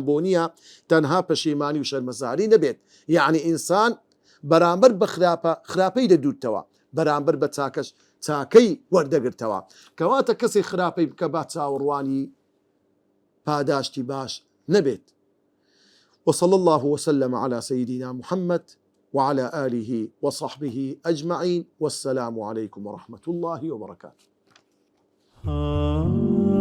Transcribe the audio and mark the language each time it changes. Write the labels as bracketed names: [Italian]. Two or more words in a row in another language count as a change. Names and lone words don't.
[Central Kurdish] بۆ نییە تەنها پەشیمانی و شەرمەزاری نەبێت یعنی ئینسان بەرامبەر بە خراپەی دەدوتەوە بەرامبەر بە چاکەش چاکەی وەردەگرتەوە کەواتە کەسی خراپەی بکە با چاوەڕوانی پاداشتی باش نەبێت [Arabic] وصلى الله وسلم على سيدنا محمد وعلى آله وصحبه أجمعين والسلام عليكم ورحمة الله وبركاته